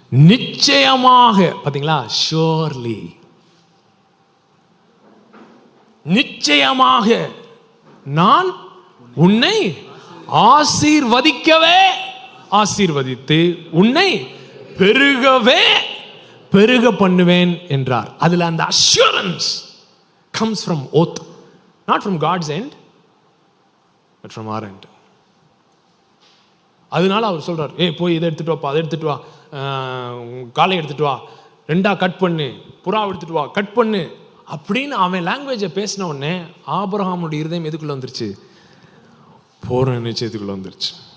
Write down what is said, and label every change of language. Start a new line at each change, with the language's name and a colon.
Tamil: நிச்சயமாக, பாத்தீங்களா, ஷோர்லி, நிச்சயமாக நான் உன்னை ஆசீர்வதிக்கவே ஆசீர்வதித்து உன்னை பெருகவே பெருக பண்ணுவேன் என்றார். அதுல அந்த assurance
English: comes from oath, not from God's end but from our end.
Tamil: அதனால அவர் சொல்றார், போய் இதை எடுத்துட்டு வாப்பா, அதை எடுத்துட்டு வா, காலை எடுத்துட்டு வா, ரெண்டா கட் பண்ணு, புறா எடுத்துட்டு வா, கட் பண்ணு அப்படின்னு அவன் லாங்குவேஜை பேசின உடனே ஆபிரகாமுடைய இருதயம் எதுக்குள்ள வந்துருச்சு, பூரண நிச்சயத்துக்குள்ள வந்துருச்சு.